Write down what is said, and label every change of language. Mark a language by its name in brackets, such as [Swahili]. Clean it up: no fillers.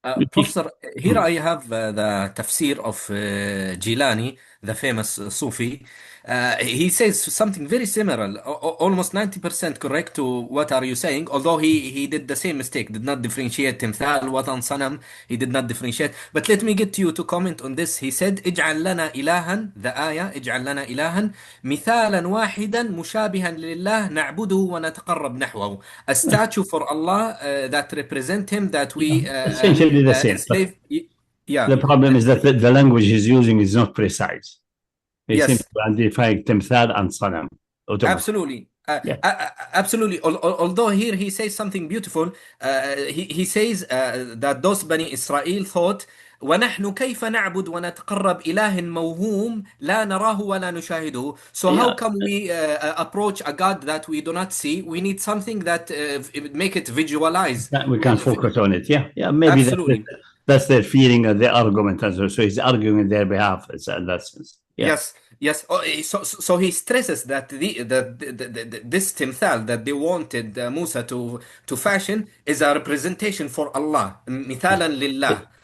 [English] Professor, here I have the tafsir of Jilani, the famous Sufi. He says something very similar, almost 90% correct to what are you saying, although he did the same mistake, did not differentiate Timthal, Watan, Sanam, he did not differentiate. But let me get you to comment on this. He said, [Arabic] اجعل لنا إلها, [English] the ayah, [Arabic] اجعل لنا إلها مثالا واحدا مشابها لله نعبده ونتقرب نحوه. [English] A statue for Allah that represent him, that we essentially the same. enslave. Yeah. The problem is that the language he's using is not precise. He seems to identify Timthal and Sanam. Absolutely. Absolutely. Although here he says something beautiful. He says that those Bani Israel thought, [Arabic] ونحن كيف نعبد ونتقرب إله موهوم لا نراه ولا نشاهده. [English] So how come we approach a God that we do not see? We need something that make it visualize. We can focus on it. Yeah. Maybe absolutely. That's their feeling of the argument. So he's arguing in their behalf in that sense. Yeah. Yes. So he stresses that this timthal that they wanted Musa to fashion is a representation for Allah, mithalan lillah.